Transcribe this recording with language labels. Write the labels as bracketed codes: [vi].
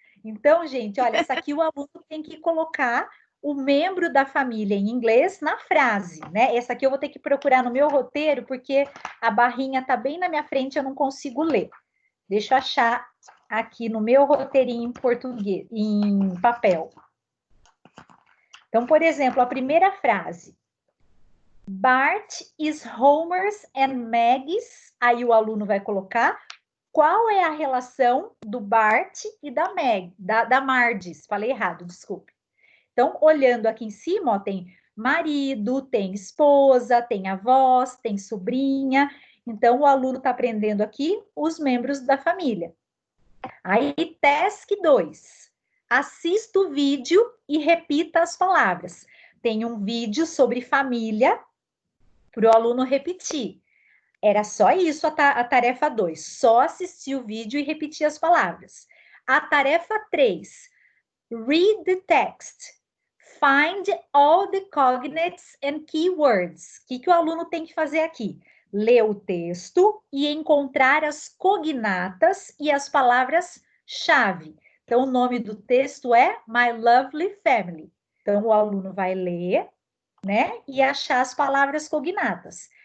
[pt] Então, gente, olha, essa aqui o aluno tem que colocar o membro da família em inglês na frase, né? Essa aqui eu vou ter que procurar no meu roteiro, porque a barrinha tá bem na minha frente, eu não consigo ler. Deixa eu achar aqui no meu roteirinho em português, em papel. Então, por exemplo, a primeira frase. [en] Bart is Homer's and Maggie's. [pt] Aí o aluno vai colocar qual é a relação do Bart e da Marges. Falei errado, desculpe. Então, olhando aqui em cima, ó, tem marido, tem esposa, tem avós, tem sobrinha. Então, o aluno está aprendendo aqui os membros da família. Aí, task 2. Assista o vídeo e repita as palavras. Tem um vídeo sobre família para o aluno repetir. Era só isso a tarefa 2. Só assistir o vídeo e repetir as palavras. A tarefa 3. [en] Read the text. Find all the cognates and keywords. [pt] O que o aluno tem que fazer aqui? Ler o texto e encontrar as cognatas e as palavras-chave. Então, o nome do texto é My Lovely Family. Então, o aluno vai ler, né, e achar as palavras cognatas.